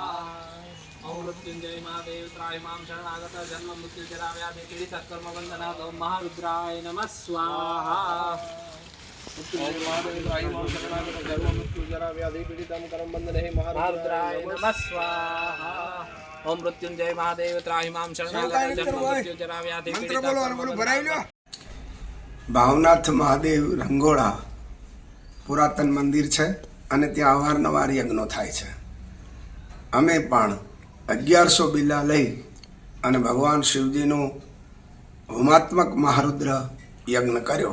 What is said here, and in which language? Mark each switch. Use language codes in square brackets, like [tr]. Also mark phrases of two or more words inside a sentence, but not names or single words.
[sa] ओम मृत्युंजय महादेव त्रायमां शरणागत जन्म मृत्यु जराव्याधि पीडिता कर्मबन्धनात् ओम महारुद्राय नमः स्वाहा। मृत्युंजय महादेव त्रायमां शरणागत जन्म मृत्यु जराव्याधि पीडिता कर्मबन्धनात् महारुद्राय नमः स्वाहा। ओम मृत्युंजय महादेव त्रायमां शरणागत जन्म मृत्यु जराव्याधि पीडिता [gu] ભાવનાથ મહાદેવ રંગોળા પુરાતન મંદિર છે અને ત્યાં અવારનવાર યજ્ઞો થાય છે। અમે પણ 1100 બિલ્લા લઈ અને ભગવાન શિવજીનું હોમાત્મક મહારુદ્ર યજ્ઞ કર્યો।